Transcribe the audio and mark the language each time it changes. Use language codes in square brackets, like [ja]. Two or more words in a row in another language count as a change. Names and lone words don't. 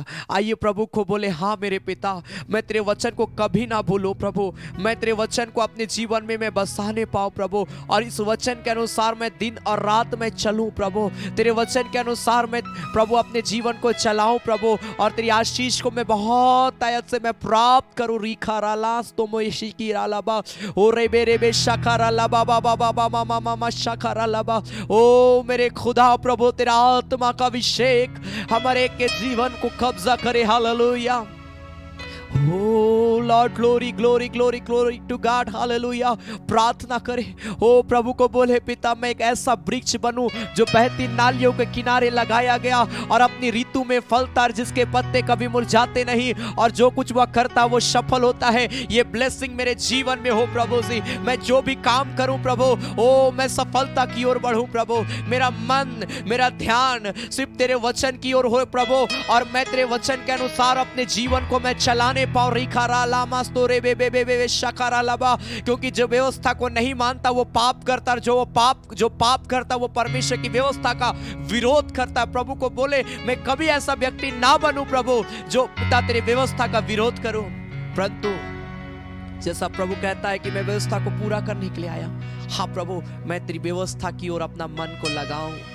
[hi] आइए प्रभु को बोले, हाँ मेरे पिता, मैं तेरे वचन को कभी ना भूलूं प्रभु, मैं तेरे वचन को अपने जीवन में मैं बसाने पाऊं प्रभु, और इस वचन के अनुसार मैं दिन और रात में चलूं प्रभु, तेरे वचन के अनुसार मैं प्रभु अपने जीवन को चलाऊं प्रभु, और तेरी आशीष को मैं बहुत आयत से मैं प्राप्त करूं। रिखा रालास तो मोशी की रालाबा, ओ रे बे शखरा लाबा बाबा बाबा मामा मामा शखरा लाबा। ओ मेरे खुदा प्रभु, तेरा आत्मा का अभिषेक हमारे के जीवन को कब्जा करे, हालेलुया। [en] Oh Lord, glory, glory, glory, glory to God, hallelujah। [hi] प्रार्थना करे, ओ प्रभु को बोले, पिता मैं एक ऐसा वृक्ष बनूं जो बहती नालियों के किनारे लगाया गया और अपनी ऋतु में फलता, जिसके पत्ते कभी मुरझाते नहीं, और जो कुछ वह करता वो सफल होता है। ये ब्लेसिंग मेरे जीवन में हो प्रभु जी, मैं जो भी काम करूं प्रभु, ओ मैं सफलता की ओर बढ़ूं प्रभु, मेरा मन मेरा ध्यान सिर्फ तेरे वचन की ओर हो प्रभु, और मैं तेरे वचन के अनुसार अपने जीवन को मैं चलाने पाऊं। रिखारा लामा स्तोरे बे बे बे बे शकारा लाबा, क्योंकि जो व्यवस्था को नहीं मानता वो पाप करता, और जो पाप करता वो परमेश्वर की व्यवस्था का विरोध करता है। प्रभु को बोले, मैं कभी ऐसा व्यक्ति ना बनूं प्रभु जो पिता तेरी व्यवस्था का विरोध करूं, परंतु जैसा प्रभु कहता है कि मैं व्यवस्था को पूरा करने के लिए आया, हाँ प्रभु मैं तेरी व्यवस्था की ओर अपना मन को लगाऊं।